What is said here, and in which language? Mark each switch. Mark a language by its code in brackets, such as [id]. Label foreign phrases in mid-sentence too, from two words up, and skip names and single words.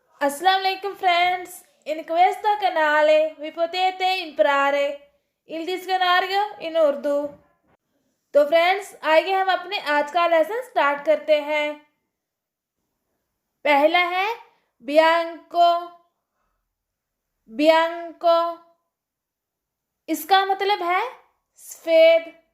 [ar] السلام عليكم friends. [it] In questo canale vi potete imparare il dizionario in उर्दू। [hi] तो फ्रेंड्स आइए हम अपने आज का लेसन स्टार्ट करते हैं। पहला है बियांको। बियांको इसका मतलब है सफेद।